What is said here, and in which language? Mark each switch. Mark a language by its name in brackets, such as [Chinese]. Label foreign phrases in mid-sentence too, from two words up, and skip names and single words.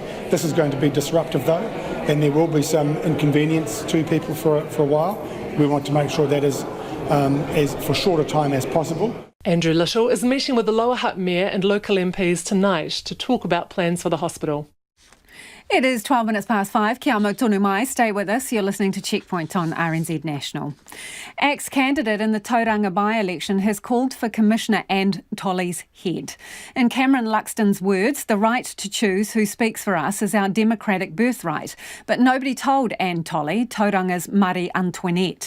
[English] This is going to be disruptive though, and there will be some inconvenience to people for a while. We want to make sure that is as for short a time as possible. Andrew Little is meeting with the Lower Hutt Mayor and local MPs tonight to talk about plans for the hospital. It is 12 minutes past 5. [Māori] Kia mau tonu mai. [English] Stay with us. You're listening to Checkpoint on RNZ National. Ex-candidate in the Tauranga by-election has called for Commissioner Anne Tolley's head. In Cameron Luxton's words, the right to choose who speaks for us is our democratic birthright. But nobody told Anne Tolley, Tauranga's Marie Antoinette.